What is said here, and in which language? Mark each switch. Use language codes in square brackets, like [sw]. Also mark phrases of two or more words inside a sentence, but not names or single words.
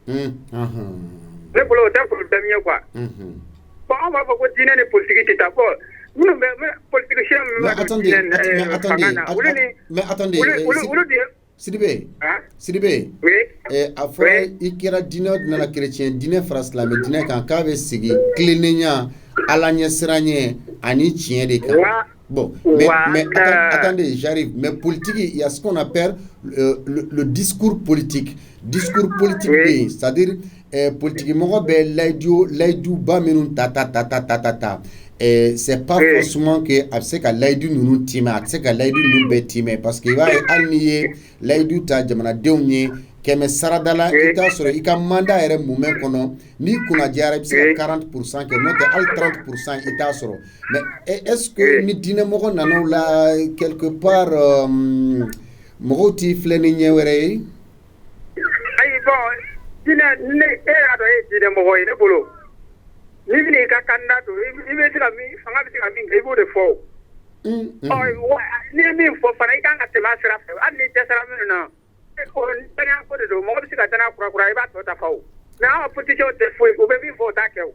[bm] Ne bolo o tɛ problème ye quoi. Bon an b'a fɔ ko diinɛ ni politique tɛ taa bon minnu bɛ politicien minnu bɛ don fanga na olu ni olu de. Sidibe a fɔra i kɛra diinɛ nana chrétien diinɛ fara silamɛ diinɛ kan k'a bɛ sigi tilennenya ala ɲɛsiranɲɛ ani tiɲɛ de kan. [fr] Bon, mais attendez, j'arrive. Mais politique, il y a ce qu'on appelle le discours politique. Discours politique, c'est-à-dire politique, [bm] mɔgɔ bɛ layidu ba minnu ta. [fr] C'est pas forcément que [bm] a bɛ se ka layidu ninnu timɛ a tɛ se ka layidu ninnu bɛɛ timɛ [fr] parce que [bm] i b'a ye hali n'i ye layidu ta jamanadenw ye kɛmɛ sarada la i t'a sɔrɔ i ka mandat yɛrɛ moment kɔnɔ n'i kunnadiyara i bɛ se ka 40% kɛ n'o tɛ hali 30% i t'a sɔrɔ [fr] mais est-ce que [bm] ni diinɛmɔgɔ nana o la [fr] quelque part [bm] mɔgɔw t'i filɛ ni ɲɛ wɛrɛ ye. ayi bon diinɛ ne e y'a dɔn e ye diinɛmɔgɔ ye ne bolo. Ni bɛ ka candidat don i bɛ se ka min fanga bɛ se ka min kɛ i b'o de fɔ o. N'i ye min fɔ fana i kan ka tɛmɛ a sira fɛ hali n'i dɛsɛra minnu na danaya ko de don mɔgɔ bɛ se ka danaya kurakura i b'a tɔ dafa o mais an ka politiciens tɛ foyi u bɛ min fɔ o t'a kɛ o.